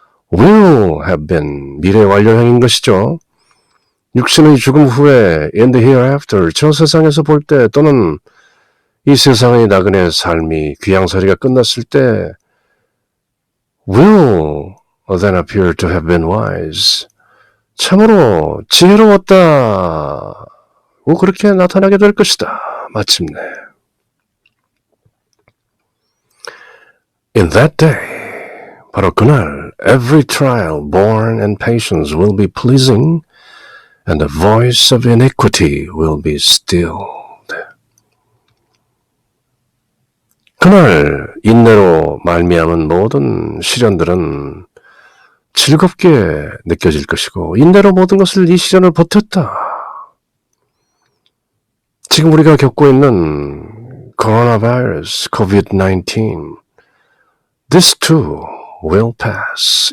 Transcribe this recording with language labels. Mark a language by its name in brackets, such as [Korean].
[English] will have been [Korean] 미래 완료형인 것이죠. 육신의 죽음 후에 [English] in the hereafter, [Korean] 저 세상에서 볼 때 또는 이 세상의 나그네 삶이 귀양살이가 끝났을 때 [English] will then appear to have been wise. [Korean] 참으로 지혜로웠다고 그렇게 나타나게 될 것이다. 마침내. [English] In that day, [Korean] 바로 그날, [English] every trial born in patience will be pleasing, and the voice of iniquity will be stilled. [Korean] 그날 인내로 말미암은 모든 시련들은 즐겁게 느껴질 것이고 인내로 모든 것을 이 시련을 버텼다. 지금 우리가 겪고 있는 코로나 바이러스, COVID-19 [English] This too will pass.